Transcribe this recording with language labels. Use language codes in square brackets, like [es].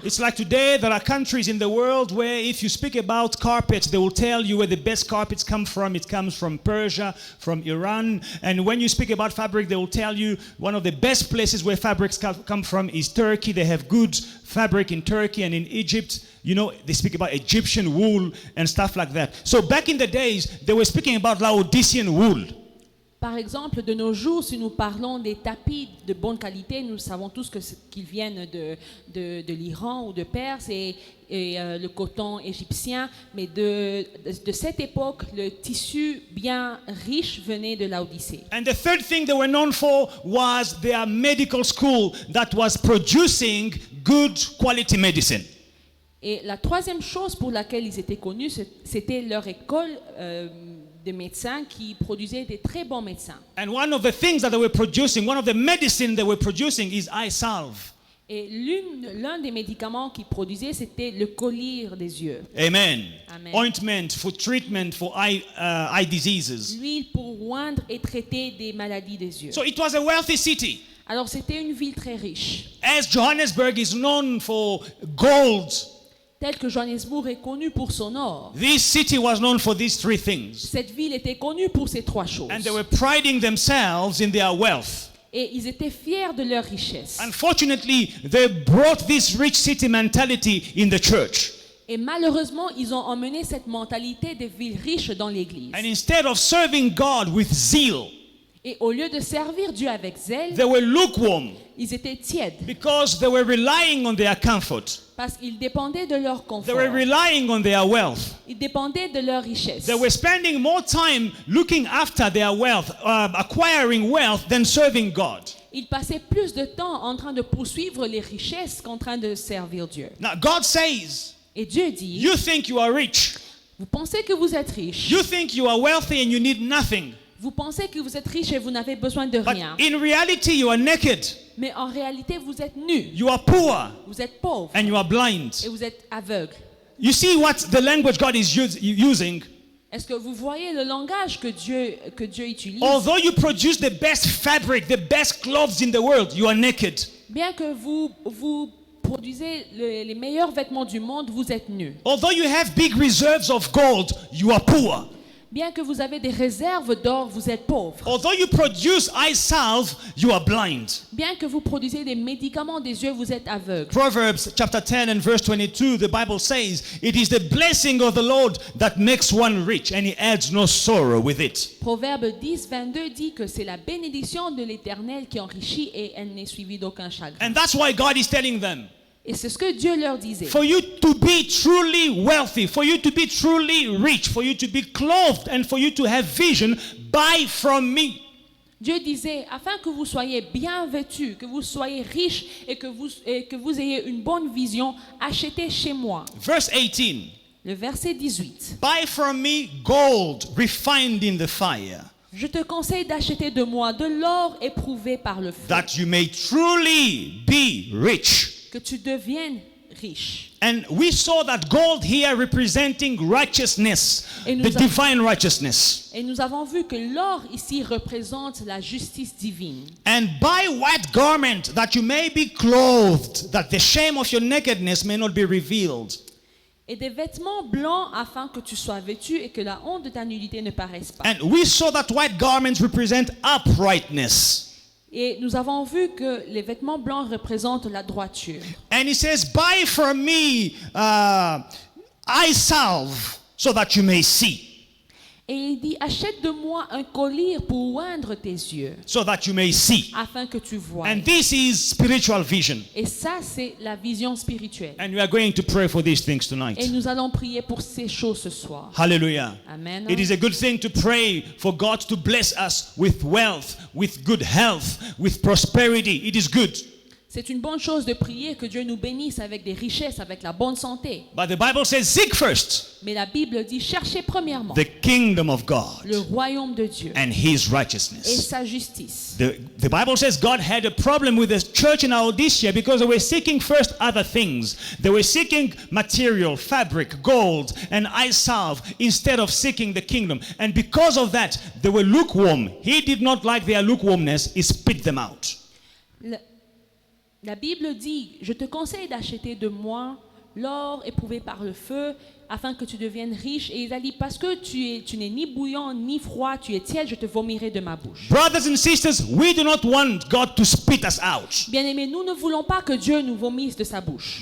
[en] It's like today, there are countries in the world where if you speak about carpets, they will tell you where the best carpets come from. It comes from Persia, from Iran. And when you speak about fabric, they will tell you one of the best places where fabrics come from is Turkey. They have good fabric in Turkey and in Egypt. You know, they speak about Egyptian wool and stuff like that. So back in the days, they were speaking about Laodicean wool. [fr] Par exemple, de nos jours, si nous parlons des tapis de bonne qualité, nous savons tous qu'ils viennent de l'Iran ou de Perse et le coton égyptien. Mais de cette époque, le tissu bien riche venait de Laodicée. [en] And the third thing they were known for was their medical school that was producing good quality medicine. [fr] Et la troisième chose pour laquelle ils étaient connus, c'était leur école de médecins qui produisait des très bons médecins. [en] And one of the things that they were producing, one of the medicine they were producing is eye salve. [fr] Et l'un des médicaments qu'ils produisaient, c'était le collier des yeux. [en] Amen. [fr] Amen. [en] Ointment for treatment for eye diseases. [fr] L'huile pour oindre et traiter des maladies des yeux. [en] So it was a wealthy city. [fr] Alors c'était une ville très riche. [en] As Johannesburg is known for gold, [fr] Tel que Johannesburg est connu pour son or, [en] this city was known for these 3 things. [fr] cette ville était connue pour ces 3 choses. [en] And they were priding themselves in their wealth. [fr] Et ils étaient fiers de leur richesse. [en] Unfortunately, they brought this rich city mentality in the church. [fr] Et malheureusement, ils ont emmené cette mentalité des villes riches dans l'église. [en] And instead of serving God with zeal, [fr] Et au lieu de servir Dieu avec zèle, [en] they were lukewarm [fr] ils étaient tièdes [en] because they were relying on their comfort. [fr] parce qu'ils dépendaient de leur [en] They [fr] confort. [en] were relying on their wealth. [fr] Ils dépendaient de leur richesse. [en] They were spending more time looking after their wealth, acquiring wealth, than serving God. [fr] Ils passaient plus de temps en train de poursuivre les richesses qu'en train de servir Dieu. [en] Now, God says, [fr] Et Dieu dit, [en] you think you are rich. [fr] vous pensez que vous êtes riche. [en] You think you are wealthy and you need nothing. [fr] Vous pensez que vous êtes riche et vous n'avez besoin de [en] But [fr] rien. [en] in reality, you are naked. [fr] Mais en réalité, vous êtes nu. [en] You are poor [fr] Vous êtes pauvre. [en] and you are blind. [fr] Et vous êtes aveugle. [en] You see what the language God is using? [fr] Est-ce que vous voyez le langage que Dieu utilise? [en] Although you produce the best fabric, the best clothes in the world, you are naked. [fr] Bien que vous produisez les meilleurs vêtements du monde, vous êtes nu. [en] Although you have big reserves of gold, you are poor. [fr] Bien que vous avez des réserves d'or, vous êtes pauvre. [en] Although you produce eye salve, you are blind. [fr] Bien que vous produisez des médicaments des yeux, vous êtes aveugle. [en] Proverbs chapter 10 and verse 22, the Bible says, "It is the blessing of the Lord that makes one rich, and he adds no sorrow with it." [fr] Proverbe 10, 22 dit que c'est la bénédiction de l'Éternel qui enrichit et elle n'est suivie d'aucun chagrin. [en] And that's why God is telling them, [fr] Et c'est ce que Dieu leur disait. [en] for you to be truly wealthy, for you to be truly rich, for you to be clothed, and for you to have vision, buy from me. [fr] Dieu disait, afin que vous soyez bien vêtus, que vous soyez riches et que vous ayez une bonne vision, achetez chez moi. [en] Verse 18, [fr] Le verset 18. [en] "Buy from me gold refined in the fire, [fr] Je te conseille d'acheter de moi de l'or éprouvé par le feu, [en] that you may truly be rich." [fr] que tu deviennes riche. [en] And we saw that gold here representing righteousness, [fr] Et nous [en] the a- divine righteousness. [fr] Et nous avons vu que l'or ici représente la justice divine. [en] And buy white garment that you may be clothed, that the shame of your nakedness may not be revealed. [fr] Et des vêtements blancs afin que tu sois vêtu et que la honte de ta nudité ne paraisse pas. [en] And we saw that white garments represent uprightness. [fr] Et nous avons vu que les vêtements blancs représentent la droiture. [en] And he says, "Buy from me eye salve, so that you may see, [fr] Et il dit, achète de moi un collier pour oindre tes yeux, [en] so that you may see." [fr] afin que tu vois. [en] And this is spiritual vision. [fr] Et ça, c'est la vision spirituelle. [en] And we are going to pray for these things [fr] Et [en] tonight. [fr] nous allons prier pour ces choses ce soir. [en] Hallelujah. [fr] Amen. [en] It is a good thing to pray for God to bless us with wealth, with good health, with prosperity. It is good. [fr] C'est une bonne chose de prier que Dieu nous bénisse avec des richesses, avec la bonne santé. [en] But the Bible says, seek first [fr] Mais la Bible dit, cherchez premièrement [en] the kingdom of God [fr] le royaume de Dieu [en] and his [fr] et [en] righteousness. [fr] sa justice. [en] The Bible says God had a problem with the church in Laodicea because they were seeking first other things. They were seeking material, fabric, gold, and eye salve instead of seeking the kingdom. And because of that, they were lukewarm. He did not like their lukewarmness. He spit them out. [fr] La Bible dit, je te conseille d'acheter de moi l'or éprouvé par le feu, afin que tu deviennes riche. Et il a dit, parce que tu n'es ni bouillant ni froid, tu es tiède, je te vomirai de ma bouche. [en] Brothers and sisters, we do not want God to spit us out. [fr] Bien-aimés, nous ne voulons pas que Dieu nous vomisse de sa bouche.